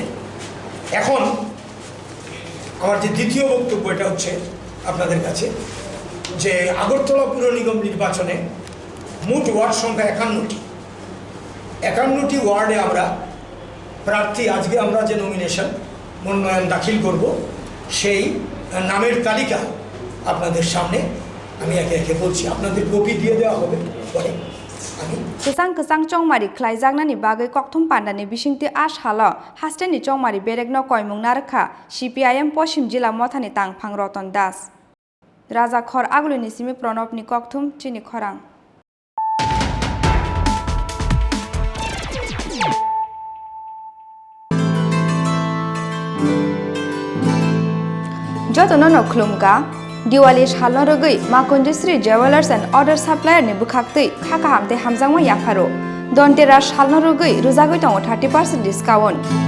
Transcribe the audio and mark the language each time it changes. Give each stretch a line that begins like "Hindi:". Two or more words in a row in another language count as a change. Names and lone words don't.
Bangla: এখন আমার যে দ্বিতীয় বক্তব্য, এটা হচ্ছে আপনাদের কাছে যে আগরতলা পুর নিগম নির্বাচনে মোট ওয়ার্ড সংখ্যা 51টি ওয়ার্ডে আমরা প্রার্থী, আজকে আমরা যে মনোনয়ন দাখিল করব, সেই নামের তালিকা আপনাদের সামনে আমি একে একে বলছি, আপনাদের কপি দিয়ে দেওয়া হবে পরে।
Kok Borok: Kesang chongmari khlaijaknani bagui kokthum pandani bisingti ashalo hasteni chongmari berekno koimung narkha CPIM Poshim Jila Mothani Tangphang Roton Das Raja Khor Agulini Simi Pranobni kokthum chini khorang Jotono no klumka Diwali halno rogui Makunjisri Jewelers and Other Supplier ni bukhaktui khaka hamte hamjangma yafaro Donteras halno rogui rujagui tongo 30% discount